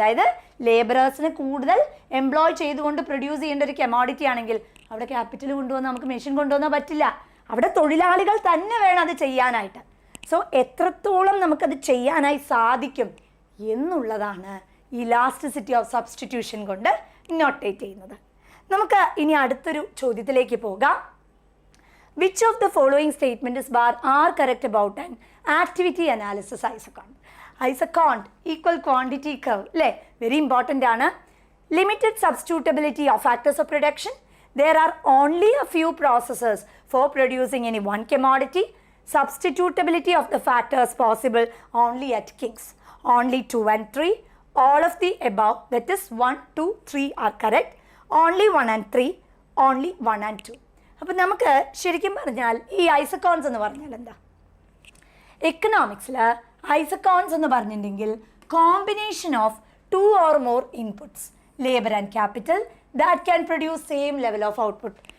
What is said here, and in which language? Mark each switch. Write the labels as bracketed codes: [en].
[ml] അതായത് ലേബറേഴ്സിനെ കൂടുതൽ എംപ്ലോയ് ചെയ്തുകൊണ്ട് പ്രൊഡ്യൂസ് ചെയ്യേണ്ട ഒരു കമോഡിറ്റി ആണെങ്കിൽ അവിടെ ക്യാപിറ്റൽ കൊണ്ടുവന്ന് നമുക്ക് മെഷീൻ കൊണ്ടുവന്നാൽ പറ്റില്ല. അവിടെ തൊഴിലാളികൾ തന്നെ വേണം അത് ചെയ്യാനായിട്ട്. സോ എത്രത്തോളം നമുക്കത് ചെയ്യാനായി സാധിക്കും എന്നുള്ളതാണ് ഇലാസ്റ്റിസിറ്റി ഓഫ് സബ്സ്റ്റിറ്റ്യൂഷൻ കൊണ്ട് നോട്ടേറ്റ് ചെയ്യുന്നത്. നമുക്ക് ഇനി അടുത്തൊരു ചോദ്യത്തിലേക്ക് പോകാം. [en] Which of the following statements are correct about an activity analysis isoquant? Isoquant equal quantity curve, [ml] അല്ലേ? വെരി ഇമ്പോർട്ടൻ്റ് ആണ്. [en] Limited substitutability of factors of production. There are only a few processes for producing any one commodity. Substitutability of the factors possible only at King's. Only 2 and 3. All of the above, that is 1, 2, 3 are correct. Only 1 and 3. Only 1 and 2. [ml] അപ്പോൾ നമുക്ക് ശരിക്കും പറഞ്ഞാൽ ഈ ഐസക്കോൺസ് എന്ന് പറഞ്ഞാൽ എന്താ? എക്കണോമിക്സിൽ ഐസക്കോൺസ് എന്ന് പറഞ്ഞിട്ടുണ്ടെങ്കിൽ [en] Combination of 2 or more inputs, labour and capital, that can produce same level of output.